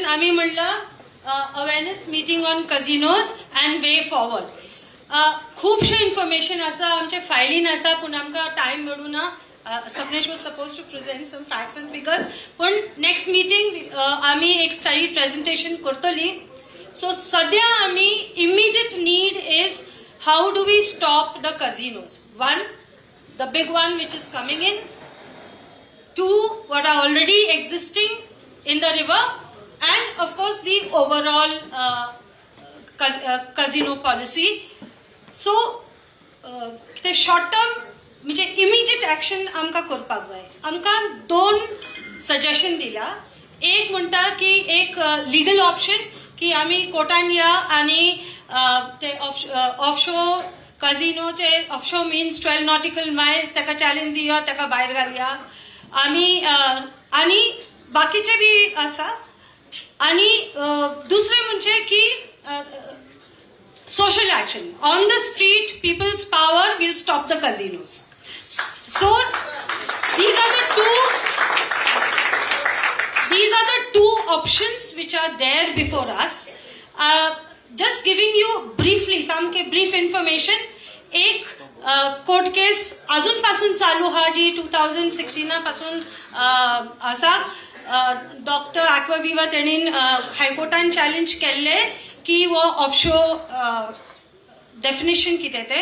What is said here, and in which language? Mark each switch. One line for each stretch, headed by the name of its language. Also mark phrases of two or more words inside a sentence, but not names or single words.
Marathi: आम्ही म्हणलं
English: awareness meeting on casinos and way forward. lots information
Konkani: आसा, आमचे फायलीन आसा, पूण आमकां टायम मेळूना.
English: Swapnesh was suppose to present some facts and figures, पण next meeting आम्ही एक study presentation करतली. सो
Marathi: सध्या आम्ही
English: immediate need is how do we stop the casinos. One, the big one which is coming in. Two, what are already existing in the river, and of course the overall casino policy. So, the short term, म्हणजे immediate action
Konkani: आमकां करपाक जाय. आमकां 2 सजेशन दिला. एक म्हणटा की एक
English: legal option
Konkani: की आमी कोर्टान या आनी ते ऑफशोर कझिनोचे
English: offshore means 12 nautical miles
Konkani: ताका चॅलेंज दिया, ताका भायर घालया.
Marathi: आम्ही आणि बाकीचे बी आसा. आणि दुसरे म्हणजे की
English: social action on the street. People's power will stop the casinos. सो these are the two options which are there before us. Just giving you briefly some brief information.
Konkani: एक
English: court case
Konkani: अजूनपासून चालू हा जी 2016 पासून आसा. डॉक्टर ॲक्वाविवा तेणीन हायकोर्टान चॅलेंज केल्ले की वो
English: offshore definition
Konkani: कितें ते.